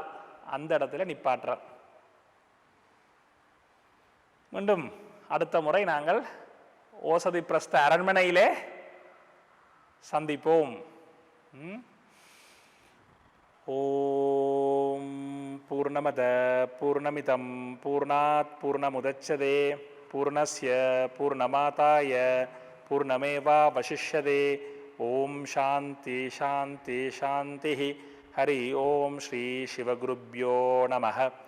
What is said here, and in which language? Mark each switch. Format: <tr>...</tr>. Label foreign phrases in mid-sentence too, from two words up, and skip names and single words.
<ta>அந்த இடத்துல நிப்பாற்றார். மீண்டும் அடுத்த முறை நாங்கள் ஓசதி பிரஸ்த அரண்மனையிலே சந்திப்போம்.</ta> <sa>ॐ पूर्णमद पूर्णमिदम् पूर्णात् पूर्णमुदच्यते पूर्णस्य पूर्णमादाय पूर्णमेवावशिष्यते. ॐ शान्ति शान्ति शान्ति. हरि ॐ श्री शिवगुरुभ्यो नमः.</sa>